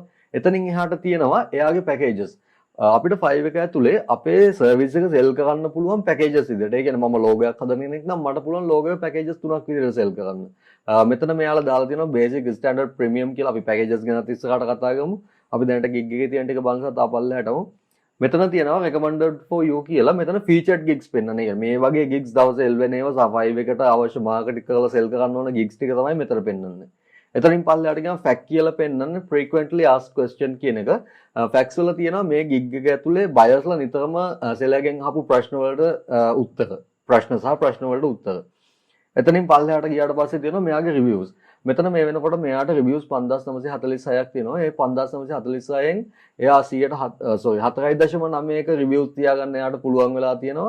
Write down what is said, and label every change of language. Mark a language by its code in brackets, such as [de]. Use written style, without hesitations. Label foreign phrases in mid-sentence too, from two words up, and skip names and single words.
[si] එතනින් එහාට තියෙනවා එයාගේ packages. අපිට Fiverr එක ඇතුලේ අපේ service එක sell කරන්න පුළුවන් packages විදිහට. ඒ කියන්නේ මම logo එකක් හදන කෙනෙක් නම් මට පුළුවන් logo එක packages 3ක් විදිහට sell කරන්න. මෙතන මෙයාලා දාලා තියෙනවා [en] basic, standard, premium [si] කියලා. අපි packages ගැනත් ඉස්සරහට කතා කරමු. අපි දැනට gig එකේ තියෙන ටික බලන්න තාපල්ලහැටම මෙතන තියෙනවා [en] recommended for you [si] කියලා. මෙතන [en] featured gigs [si] පෙන්වන්නේ. මේ වගේ gigs දවසේ එල්වෙන ඒවා සහ Fiverr එකට අවශ්‍ය marketing කරලා sell කරන්න ඕන gigs ටික තමයි මෙතන පෙන්වන්නේ. එතනින් පල්ලෙහාට ගියාම fact කියලා පෙන්වන්නේ [en] frequently asked question [si] කියන එක. facts වල තියෙනවා මේ gig එක ඇතුලේ buyers ලා නිතරම seller ගෙන් අහපු ප්‍රශ්න වලට උත්තර. ප්‍රශ්න සහ ප්‍රශ්න වලට උත්තර. එතනින් පල්ලෙහාට ගියාට පස්සේ තියෙනවා මෙයාගේ reviews. මෙතන මේ වෙනකොට මෙයාට reviews 5946ක් තියෙනවා. ඒ 5946න් එයා 4.9ක reviews තියාගන්න එයාට පුළුවන් වෙලා තියෙනවා.